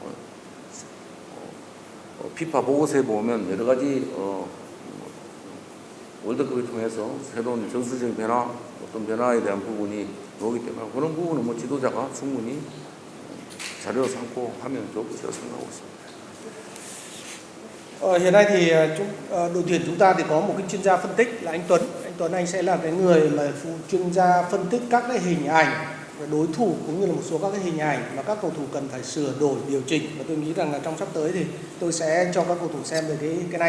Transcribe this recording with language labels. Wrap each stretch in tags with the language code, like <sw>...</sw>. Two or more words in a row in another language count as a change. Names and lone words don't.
<ko>피파 보고서에 보면 여러 가지 월드컵을 통해서 새로운 전술적인 변화, 어떤 변화에 대한 부분이 나오기 때문에 그런 부분은 뭐 지도자가 충분히 자료를 삼고 하면 좋을 것이라고 생각하고 있습니다.</ko> <vi>Hiện nay thì đội tuyển chúng ta thì có một cái chuyên gia phân tích là anh Tuấn. Anh Tuấn anh sẽ là cái người mà chuyên gia phân tích các cái hình ảnh về đối thủ cũng như là một số các cái hình ảnh mà các cầu thủ cần phải sửa đổi, điều chỉnh. Và tôi nghĩ rằng là trong sắp tới thì tôi sẽ cho các cầu thủ xem về cái này.</vi>